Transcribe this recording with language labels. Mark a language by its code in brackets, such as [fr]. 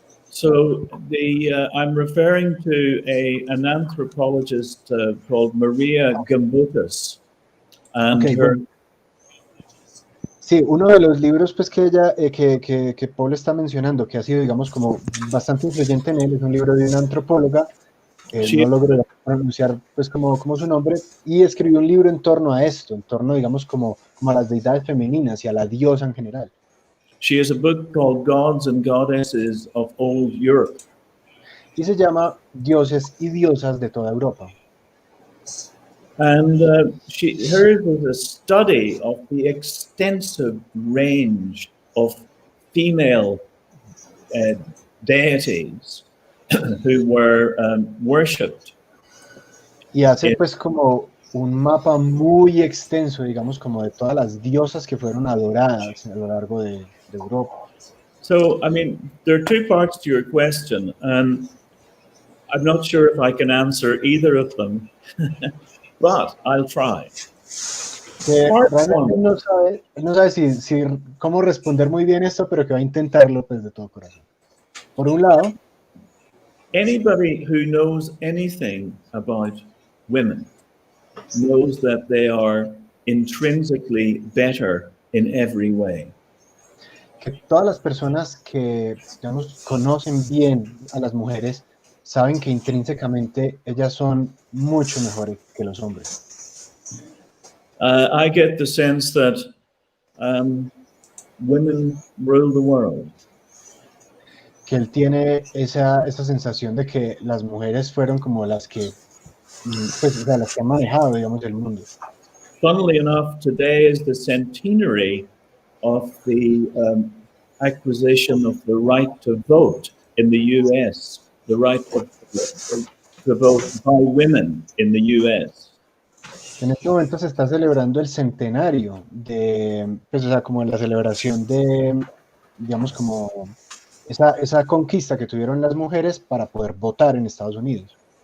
[en] So I'm referring to an anthropologist called Maria Gimbutas, and her. [es] Sí, uno de los libros pues que ella que Paul está mencionando, que ha sido, digamos, como bastante influyente en él, es un libro de una antropóloga. No logro pronunciar pues como su nombre, y escribió un libro en torno a esto, en torno, digamos, como a las deidades femeninas y a la diosa en general. [en] She has a book called Gods and Goddesses of Old Europe. [es] Y se llama Dioses y Diosas de toda Europa. [en] And hers is a study of the extensive range of female deities who were worshipped. [es] Y hace pues como un mapa muy extenso, digamos, como de todas las diosas que fueron adoradas a lo largo de Europa. [en] So, I mean, there are two parts to your question, and I'm not sure if I can answer either of them, but I'll try. [es] Realmente no sabe si cómo responder muy bien esto, pero que va a intentarlo pues de todo corazón. Por un lado, [en] anybody who knows anything about women knows that they are intrinsically better in every way. [es] Que todas las personas que, digamos, conocen bien a las mujeres saben que intrínsecamente ellas son mucho mejores que los hombres. [en] I get the sense that women rule the world. [es] Que él tiene esa sensación de que las mujeres fueron como las que, pues, o sea, las que han manejado, digamos, el mundo. [en] Funnily enough, today is the centenary of the acquisition of the right to vote in the U.S., the right to vote by women in the U.S. [es] En este momento se está celebrando el centenario de, pues, o sea, como la celebración de, digamos, como esa conquista que tuvieron las mujeres para poder votar en Estados Unidos.